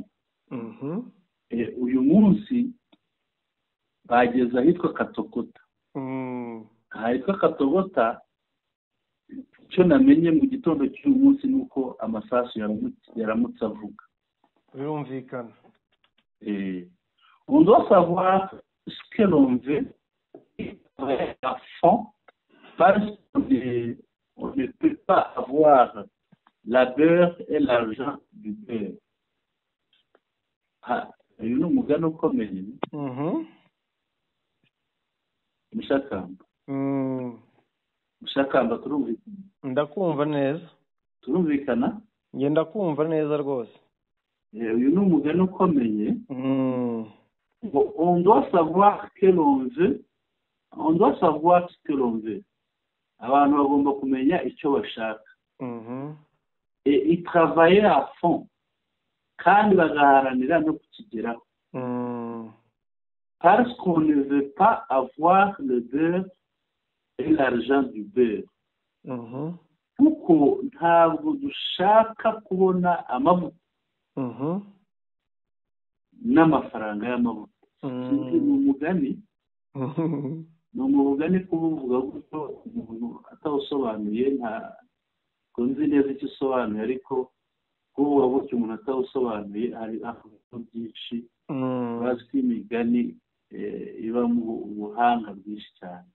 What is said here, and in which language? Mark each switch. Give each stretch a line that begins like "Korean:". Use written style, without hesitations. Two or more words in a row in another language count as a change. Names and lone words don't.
Kinyarwanda: Uyu munsi bageze ahitwa Katogota. Ahitwa Katogota icyo namenye mu gitondo cy'uyu munsi ni uko amasasu yaramutse avuga. Birumvikana.
French: On doit savoir que l'on veut à fond parce qu'on ne peut pas avoir la beurre et l'argent du beurre.
Kinyarwanda: Uyu ni umugani ukomeye. Mushakamba. Mushakamba turumvikana. Ndakumva neza. Turumvikana? Ngenda kumva neza rwose. Uyu ni umugani ukomeye.
French: On doit savoir que l'on veut. On doit savoir ce que l'on veut.
Kinyarwanda: Abantu bagomba kumenya icyo bashaka.
French: Et y travailler à fond.
Kinyarwanda: Kandi bagaharanira no kukigeraho.
French: Parce qu'on ne veut pas avoir le beurre et l'argent du beurre.
Kinyarwanda: Kuko ntabwo dushaka kubona amavuta n'amafaranga y'amavuta. Ni umugani kuvuga gutyo umuntu atawusobanuye ntabwo nzi neza icyo usobanuye, ariko kuvuga gutyo umuntu atawusobanuye hari ahantu byinshi bazi ko imigani ibamo ubuhanga bwinshi cyane.